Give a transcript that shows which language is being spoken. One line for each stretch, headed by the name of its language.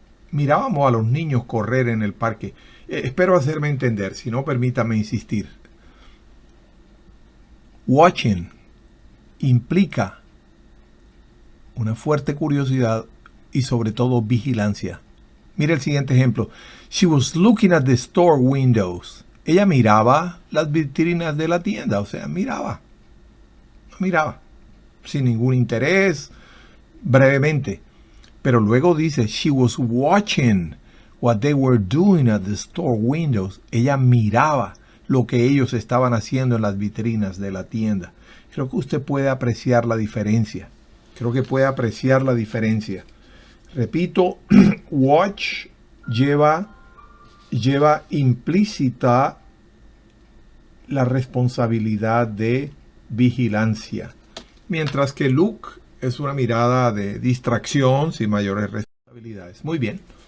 Spanish: Mirábamos a los niños correr en el parque. Espero hacerme entender, si no, permítame insistir. Watching implica una fuerte curiosidad y sobre todo vigilancia. Mira el siguiente ejemplo.
English: She was looking at the store windows.
Spanish: Ella miraba las vitrinas de la tienda, o sea, miraba, sin ningún interés, brevemente. Pero luego dice,
English: she was watching what they were doing at the store windows.
Spanish: Ella miraba lo que ellos estaban haciendo en las vitrinas de la tienda. Creo que usted puede apreciar la diferencia. Creo que puede apreciar la diferencia. Repito, watch lleva implícita la responsabilidad de vigilancia, mientras que look es una mirada de distracción sin mayores responsabilidades. Muy bien.